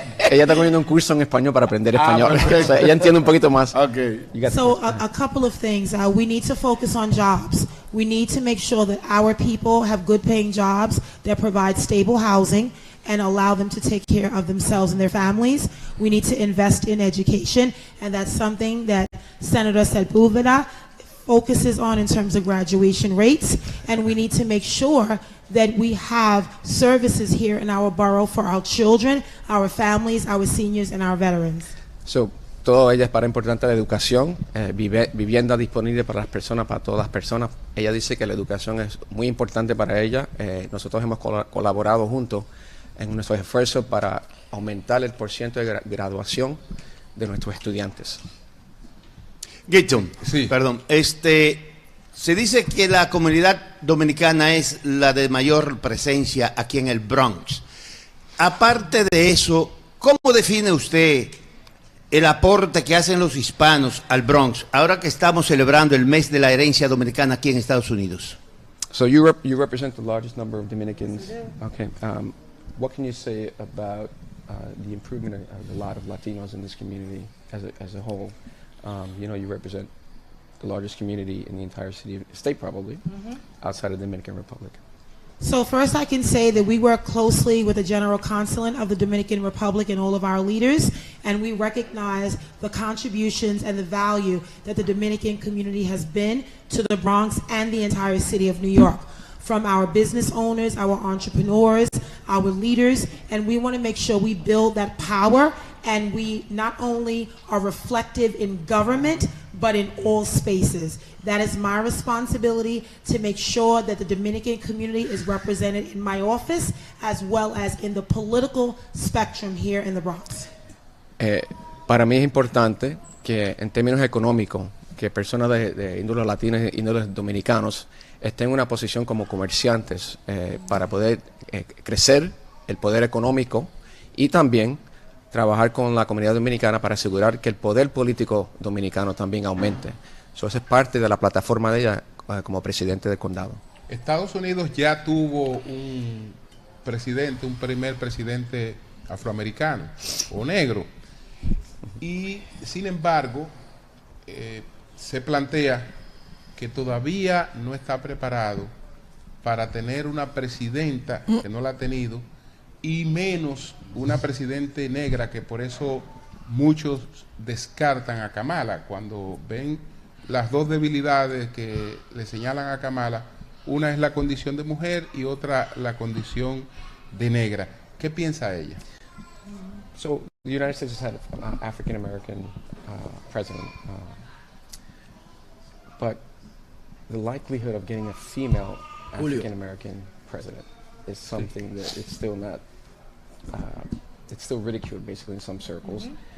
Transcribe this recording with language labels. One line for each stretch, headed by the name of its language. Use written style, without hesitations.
Spanish: Ella está cogiendo un curso en español para aprender español. O sea, ella entiende un poquito más.
English: Okay. So a couple of things. We need to focus on jobs. We need to make sure that our people have good paying jobs that provide stable housing and allow them to take care of themselves and their families. We need to invest in education, and that's something that Senator Sepulveda focuses on in terms of graduation rates. And we need to make sure that we have services here in our borough for our children, our families, our seniors, and our veterans.
Spanish: So, todo ella es para importante la educación, vivienda disponible para las personas, para todas las personas. Ella dice que la educación es muy importante para ella. Nosotros hemos colaborado juntos en nuestros esfuerzos para aumentar el porcentaje de graduación de nuestros estudiantes. Gibson, Sí. perdón, se dice que la comunidad dominicana es la de mayor presencia aquí en el Bronx. Aparte de eso, ¿cómo define usted el aporte que hacen los hispanos al Bronx, ahora que estamos celebrando el mes de la herencia dominicana aquí en Estados Unidos?
English: So you represent the largest number of Dominicans. Okay. What can you say about the improvement of a lot of Latinos in this community as a whole? You represent the largest community in the entire state probably, outside of the Dominican Republic. So first I can say that we work closely with the General Consulate of the Dominican Republic and all of our leaders, and we recognize the contributions and the value that the Dominican community has been to the Bronx and the entire city of New York. From our business owners, our entrepreneurs, our leaders, and we want to make sure we build that power and we not only are reflective in government, but in all spaces. That is my responsibility to make sure that the Dominican community is represented in my office as well as in the political spectrum here in the Bronx.
Spanish: Para mí es importante que en términos económicos, que personas de índole latina y índole dominicanos estén en una posición como comerciantes para poder crecer el poder económico y también trabajar con la comunidad dominicana para asegurar que el poder político dominicano también aumente. Eso es parte de la plataforma de ella como presidente del condado. Estados Unidos ya tuvo un presidente, un primer presidente afroamericano o negro, y sin embargo se plantea que todavía no está preparado para tener una presidenta, que no la ha tenido, y menos una presidente negra, que por eso muchos descartan a Kamala cuando ven las dos debilidades que le señalan a Kamala. Una es la condición de mujer y otra la condición de negra. ¿Qué piensa ella?
English: So, the United States has had an African American president, but the likelihood of getting a female African American president is something that is still not, it's still ridiculed basically in some circles.